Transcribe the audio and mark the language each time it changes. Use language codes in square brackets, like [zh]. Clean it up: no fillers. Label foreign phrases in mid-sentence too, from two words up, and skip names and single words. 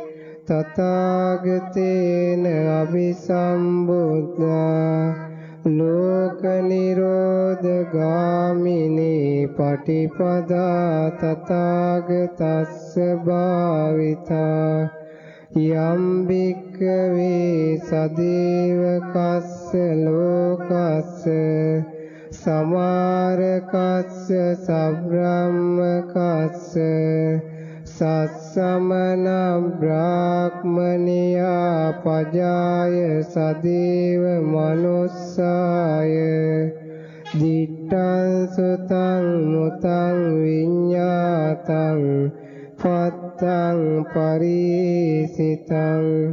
[pi] තථාගතේන අபிසම්බුද්ධා ලෝක නිරෝධ ගාමිනී පටිපදා තථාගතස්ස භාවිතා යම් භික්ඛවේ සදේවකස්ස ලෝකස්ස සමාරකස්ස සබ්‍රාහ්මකස්ස සස්සමන බ්‍රාහ්මනියා පජාය සදේව මනුස්සාය දිට්ඨං සුතං මුතං විඤ්ඤාතං පත්තං පරිසිතං